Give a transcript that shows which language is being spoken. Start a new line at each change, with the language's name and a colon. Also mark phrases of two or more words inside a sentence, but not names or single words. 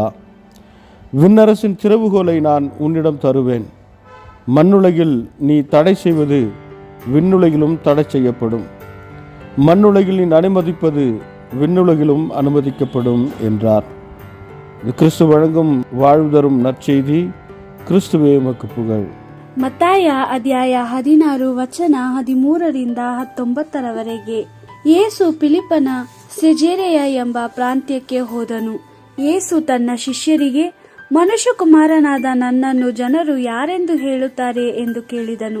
Tamil: விண்ணரசின் திறவுகோலை நான் உன்னிடம் தருவேன். மண்ணுலகில் நீ தடை செய்வது விண்ணுலகிலும் தடை செய்யப்படும். மண்ணுலகில் நீ அனுமதிப்பது விண்ணுலகிலும் அனுமதிக்கப்படும் என்றார். கிறிஸ்து வழங்கும் வாழ்வு தரும் நற்செய்தி. கிறிஸ்துவே உமக்கு புகழ்.
Kannada: ಮತ್ತಾಯ ಅಧ್ಯಾಯ 16 ವಚನ 13-19 ಯೇಸು ಫಿಲಿಪ್ಪನ ಸೆಜೇರೆಯ ಎಂಬ ಪ್ರಾಂತ್ಯಕ್ಕೆ ಹೋದನು. ಯೇಸು ತನ್ನ ಶಿಷ್ಯರಿಗೆ, ಮನುಷ್ಯಕುಮಾರನಾದ ನನ್ನನ್ನು ಜನರು ಯಾರೆಂದು ಹೇಳುತ್ತಾರೆ ಎಂದು ಕೇಳಿದನು.